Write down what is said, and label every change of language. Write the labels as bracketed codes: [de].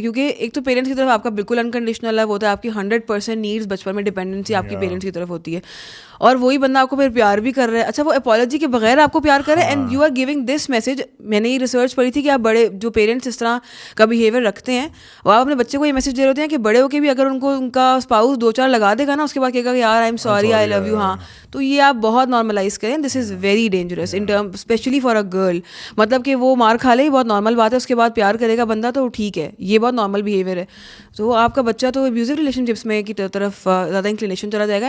[ur] کیونکہ ایک تو پیرنٹس کی طرف آپ کا بالکل انکنڈیشنل لو ہوتا ہے, آپ کی 100% نیڈس بچپن میں ڈپینڈنسی آپ کی پیرنٹس کی طرف ہوتی ہے, اور وہی بندہ آپ کو پھر پیار بھی کر رہا ہے. اچھا وہ اپالوجی کے بغیر آپ کو پیار کر رہا ہے, [en] And you are giving this message. [ur] میں نے یہ ریسرچ پڑھی تھی کہ آپ بڑے جو پیرنٹس اس طرح کا بیہیویئر رکھتے ہیں, وہ آپ اپنے بچے کو یہ میسج دے رہے ہوتے ہیں کہ بڑے ہو کے بھی اگر ان کو ان کا اسپاؤس 2-4 لگا دے گا نا, اس کے بعد کہے گا کہ یار [en] I am sorry, I love you. [ur] ہاں, تو یہ آپ بہت نارملائز کریں. [en] This is very dangerous in term especially for a girl. [ur] مطلب کہ وہ مار کھا لے, بہت نارمل بات ہے, اس کے بعد پیار کرے گا بندہ تو ٹھیک ہے, یہ بہت نارمل بیہیویئر ہے. تو آپ کا بچہ تو ابیوزو ریلیشن شپس میں کی طرف زیادہ انکلینیشن چلا جائے گا.